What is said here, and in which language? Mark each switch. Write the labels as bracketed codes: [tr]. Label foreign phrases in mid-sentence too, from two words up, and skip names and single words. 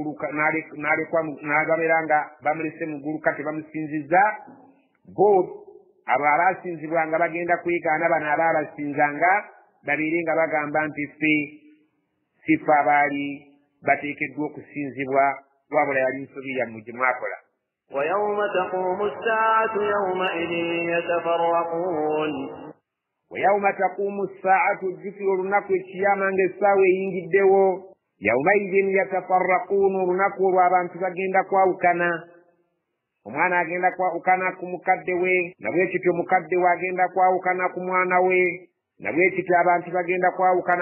[lg] n'agabeera nga bamulese mu ggulu kati bamusinzizza bo abo abaasinzibwanga bagenda kwegaana bano abaabasinzanga babeere nga bagamba nti ffe si ffe abaali bateekeddwa okusinzibwa wabula yali nsobi yammwe gye mwakola. [ar] ويوم تقوم الساعة يومئذ يتفرقون ويوم تقوم الساعة الذكر [lg] olunaku ekiyama ng'essaawa eyingiddewo [ar] يومئذ يتفرقون [lg] olunaku olwo abantu bagenda kwawukana. Omwana agenda kwawukana ku mukadde we na bwe kityo mukadde we agenda kwawukana ku mwana we na bwe kityo abantu bagenda kwawukana.